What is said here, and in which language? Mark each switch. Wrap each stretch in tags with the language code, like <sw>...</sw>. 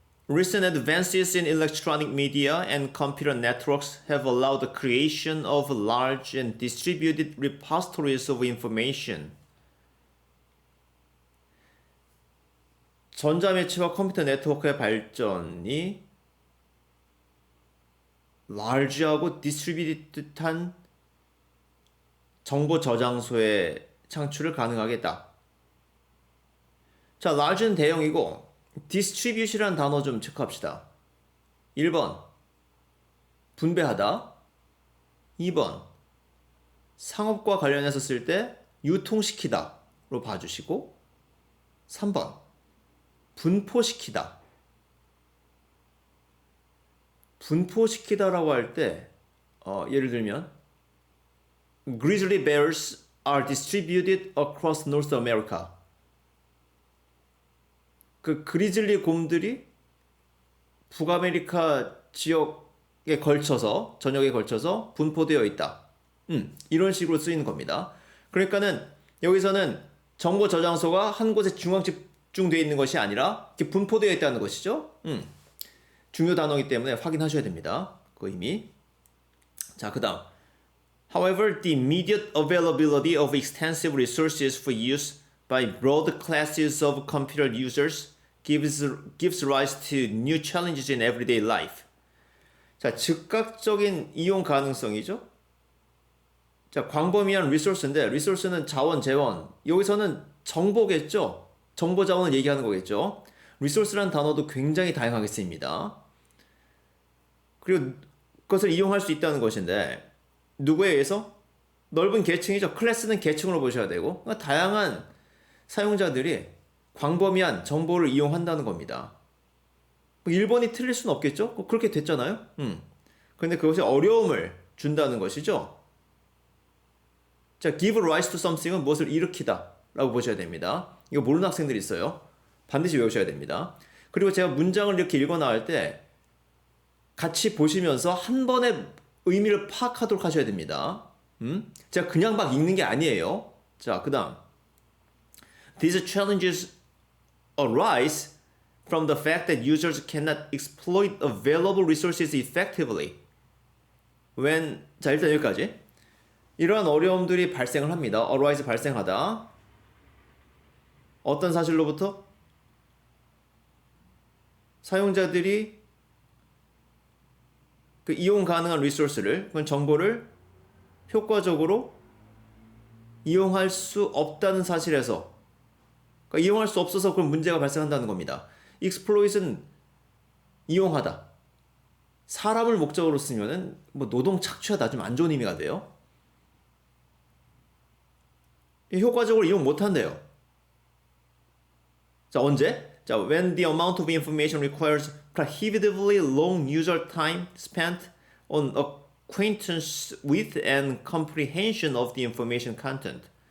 <en>Recent advances in electronic media and computer networks have allowed the creation of large and distributed repositories of information.</en> <ko>전자매체와 컴퓨터 네트워크의 발전이 large하고 distributed한 정보 저장소의 창출을 가능하게 했다. 자, large는 대형이고 distribute이라는 단어 좀 체크합시다. 1번 분배하다. 2번 상업과 관련해서 쓸 때 유통시키다 로 봐주시고 3번 분포시키다. 분포시키다라고 할 때 예를 들면</ko> <en>Grizzly bears are distributed across North America.</en> <ko>그 그리즐리 곰들이 북아메리카 지역에 걸쳐서 전역에 걸쳐서 분포되어 있다. 이런 식으로 쓰이는 겁니다. 그러니까는 여기서는 정보 저장소가 한 곳에 중앙 집중되어 있는 것이 아니라 이렇게 분포되어 있다는 것이죠. 중요 단어이기 때문에 확인하셔야 됩니다. 그 의미. 자, 그다음.</ko> <en>However, the immediate availability of extensive resources for use by broad classes of computer users gives rise to new challenges in everyday life.</en> <ko>자, 즉각적인 이용 가능성이죠. 자, 광범위한 리소스인데, 리소스는 자원, 재원. 여기서는 정보겠죠. 정보 자원을 얘기하는 거겠죠. 리소스라는 단어도 굉장히 다양하게 쓰입니다. 그리고 그것을 이용할 수 있다는 것인데, 누구에 의해서? 넓은 계층이죠. 클래스는 계층으로 보셔야 되고, 그러니까 다양한 사용자들이 광범위한 정보를 이용한다는 겁니다. 1번이 틀릴 수는 없겠죠? 그렇게 됐잖아요. 근데 그것이 어려움을 준다는 것이죠. 자,</ko> <en>give rise to something</en> <ko>은 무엇을 일으키다 라고 보셔야 됩니다. 이거 모르는 학생들이 있어요. 반드시 외우셔야 됩니다. 그리고 제가 문장을 이렇게 읽어 나갈 때 같이 보시면서 한 번에 의미를 파악하도록 하셔야 됩니다. 제가 그냥 막 읽는 게 아니에요. 자, 그 다음.</ko> <en>These challenges arise from the fact that users cannot exploit available resources effectively.</en> <ko>자, 일단 여기까지. 이러한 어려움들이 발생을 합니다. arise 발생하다. 어떤 사실로부터? 사용자들이 그 이용 가능한 리소스를, 그건 정보를 효과적으로 이용할 수 없다는 사실에서, 그러니까 이용할 수 없어서 그런 문제가 발생한다는 겁니다. exploit은 이용하다. 사람을 목적으로 쓰면은 뭐 노동 착취하다 좀 안 좋은 의미가 돼요. 효과적으로 이용 못 한대요. 자, 언제?</ko> <en>자, when the amount of information requires prohibitively long user time spent on acquaintance with and comprehension of the information content.</en>